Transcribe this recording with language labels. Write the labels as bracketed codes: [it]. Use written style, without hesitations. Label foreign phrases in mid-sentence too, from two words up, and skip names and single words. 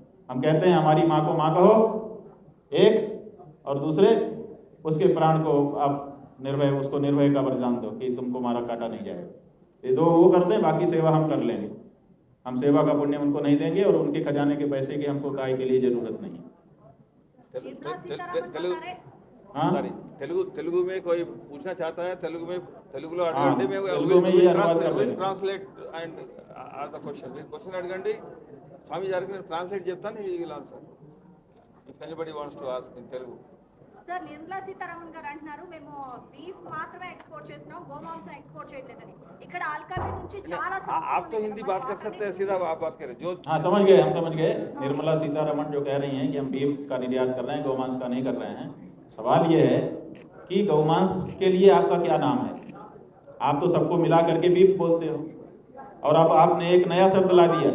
[hi] हम कहते हैं हमारी माँ को माँ कहो एक, और दूसरे उसके प्राण को आप निर्भय, उसको निर्भय का वरदान दो कि तुमको मारा काटा नहीं जाएगा। ये दो वो कर दें, बाकी सेवा हम कर लेंगे। हम सेवा का पुण्य उनको नहीं देंगे और उनके खजाने के पैसे की हमको गाय के लिए जरूरत नहीं है। तेलुगु में कोई पूछना चाहता है, तेलुगु में [en] translate and or the question [te] అడగండి, స్వామి గారికి నేను ట్రాన్స్లేట్ చెప్తాను, [en] you will answer if anybody wants to ask in Telugu. [te] సార్ నిర్మలా సీతారామన్ గారు అంటున్నారు మేము బీఫ్ మాత్రమే ఎక్స్పోర్ట్ చేస్తున్నాం గోమాంసం ఎక్స్పోర్ట్ చేయలేదని ఇక్కడ ఆల్కహాల్ నుంచి చాలా [hi] आप तो हिंदी बात कर सकते हैं, सीधा आप बात करें जो हाँ समझ गए, हम समझ गए। निर्मला सीतारमण जो कह रही हैं कि हम बीफ का निर्यात कर रहे हैं, गौमांस का नहीं कर रहे हैं। सवाल ये है कि गौमांस के लिए आपका क्या नाम है? आप तो सबको मिला करके बीफ बोलते हो, और अब आपने एक नया शब्द ला दिया,